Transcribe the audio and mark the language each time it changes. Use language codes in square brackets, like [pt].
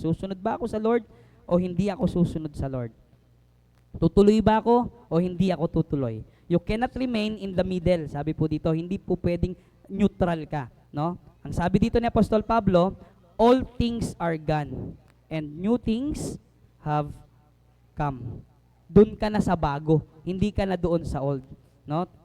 [tl] Susunod ba ako sa Lord o hindi ako susunod sa Lord? Tutuloy ba ako o hindi ako tutuloy? [en] You cannot remain in the middle. [tl] Sabi po dito, hindi po pwedeng neutral ka, no? Ang sabi dito ni Apostol Pablo, [en] all things are gone and new things have come. [tl] Doon ka na sa bago, hindi ka na doon sa old, no?